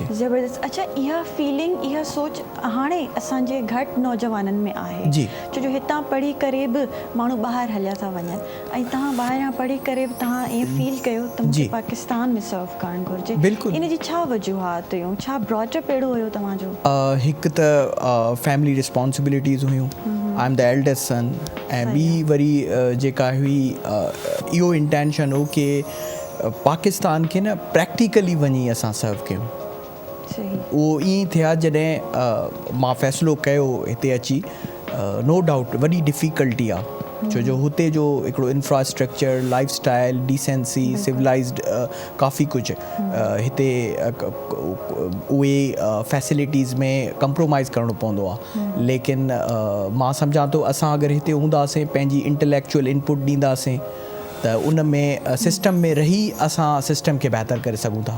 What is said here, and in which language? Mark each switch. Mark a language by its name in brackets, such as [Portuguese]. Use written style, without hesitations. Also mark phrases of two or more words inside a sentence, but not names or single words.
[Sindhi] ज़बरदस्त अच्छा इहा फीलिंग इहा सोच हाणे असांजे घटि नौजवाननि में आहे जी छो जो हितां पढ़ी करे बि माण्हू ॿाहिरि हलिया था वञनि ऐं तव्हां ॿाहिरां पढ़ी करे बि तव्हां ईअं फील कयो त मूंखे पाकिस्तान में सर्व करणु घुरिजे बिल्कुलु इन जी छा वजूहात हुयूं छा ब्रॉडअप अहिड़ो हुयो तव्हांजो हिकु त [English] family responsibilities [Sindhi] हुयूं [English] I am the eldest son [Sindhi] ऐं ॿी वरी जेका हुई इहो इंटेंशन हो कि पाकिस्तान खे न प्रैक्टिकली वञी असां सर्व कयूं उहो ईअं थिया जॾहिं मां फ़ैसिलो कयो हिते अची [English] no doubt [Sindhi] वॾी डिफ़िकल्टी आहे छो जो हुते जो हिकिड़ो [English] infrastructure, life style, decency, civilized [Sindhi] काफ़ी कुझु हिते उहे फैसिलिटीज़ में कंप्रोमाइज़ करिणो पवंदो आहे। लेकिन मां सम्झां थो असां अगरि हिते हूंदासीं, पंहिंजी [English] intellectual input [Sindhi] ॾींदासीं, त उन में सिस्टम में रही असां सिस्टम खे बहितर करे सघूं था।